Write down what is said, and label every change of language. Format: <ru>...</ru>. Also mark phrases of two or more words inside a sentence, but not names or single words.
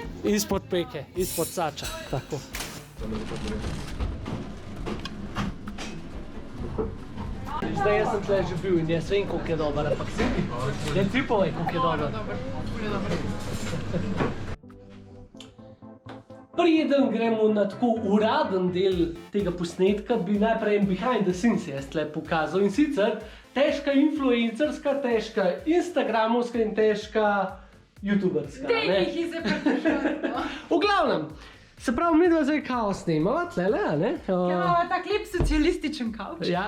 <sl>Izpod peke, izpod sača, tako. Zdaj jaz sem tle že bil in jaz vem, koliko je dober, ampak si ti povej, koliko je dober. Preden gremo na tako uraden del tega posnetka, bi najprej en</sl> <en>behind the scenes</en> <sl>jaz tle pokazal. In sicer težka influencerska, težka instagramovska in težka youtuberska. Dej jih izpretešati. V glavnem, se pravi, mi dva zdaj kao snemava, tlele, a ne? Imamo tak lep socialističen kavč. Ja.</sl>